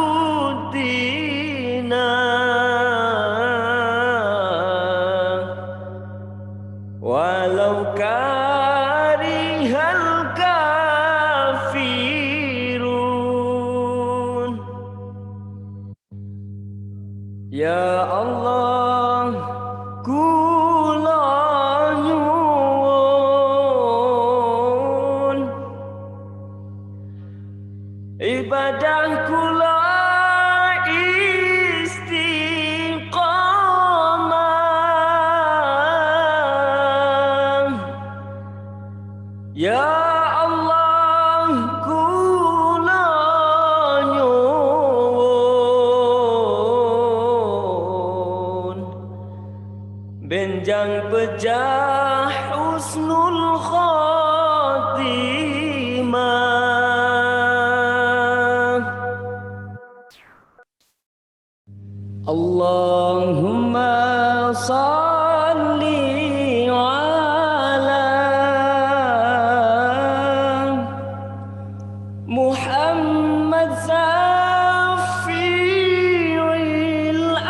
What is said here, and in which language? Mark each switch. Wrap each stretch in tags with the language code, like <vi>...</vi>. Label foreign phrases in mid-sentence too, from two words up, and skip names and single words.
<ar>dina walau karihal kafirun ya Allah</ar> <jv>kula nyuwun ibadah kula istiqamah ya Allah kula nyuwun benjang pejah husnul</jv> <ar>khotimah Allahumma salli ala Muhammad Safi'il</ar>